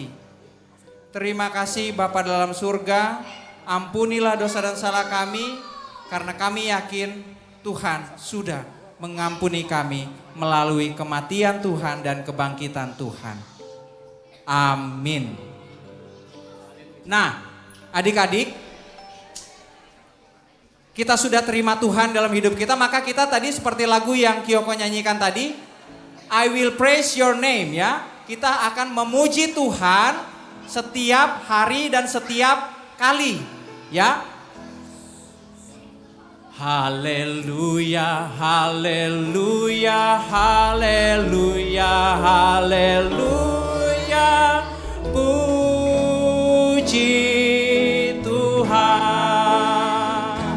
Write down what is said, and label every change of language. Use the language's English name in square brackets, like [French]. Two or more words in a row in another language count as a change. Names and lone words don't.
[Indonesian] Terima kasih Bapa dalam surga, ampunilah dosa dan salah kami, karena kami yakin Tuhan sudah mengampuni kami melalui kematian Tuhan dan kebangkitan Tuhan. Amin. Nah, adik-adik, kita sudah terima Tuhan dalam hidup kita, maka kita tadi seperti lagu yang Kyoko nyanyikan tadi, [English] I will praise your name ya. [Indonesian] Kita akan memuji Tuhan setiap hari dan setiap kali ya. Haleluya, haleluya, haleluya, haleluya. Puji Tuhan.